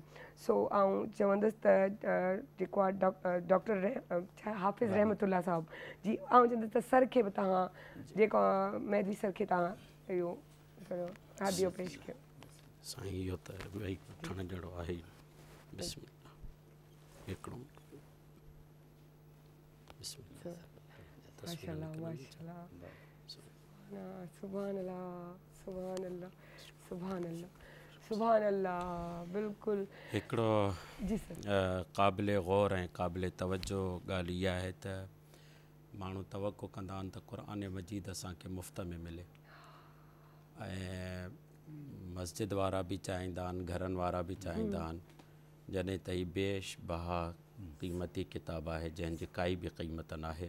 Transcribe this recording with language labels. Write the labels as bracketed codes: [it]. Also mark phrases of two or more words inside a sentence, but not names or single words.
[sd] सो ऐं चवंदसि त जेको आहे डॉक्टर हाफ़िज़ रहमतुल्लाह साहिबु जी, ऐं चवंदसि त सर खे बि तव्हां जेको मेहदी सर खे तव्हां इहो कयो हदियो पेश कयो। साईं इहो त वेही वठण जहिड़ो आहे। बिस्मिल्लाह हिकिड़ो बिस्मिल्लाह [ar] ما شاء الله ما شاء الله سبحان الله سبحان الله سبحان الله سبحان الله. [sd] बिल्कुलु हिकिड़ो जी सर क़ाबिल ग़ौर ऐं क़ाबिल तवजो ॻाल्हि इहा आहे त माण्हू तवक़ो कंदा आहिनि त क़ुरान मजीद असांखे मुफ़्त में मिले, ऐं मस्जिद वारा बि चाहींदा आहिनि, घरनि वारा बि चाहींदा आहिनि, जॾहिं त ही बेश बहा क़ीमती किताबु आहे जंहिंजी काई बि क़ीमत न आहे।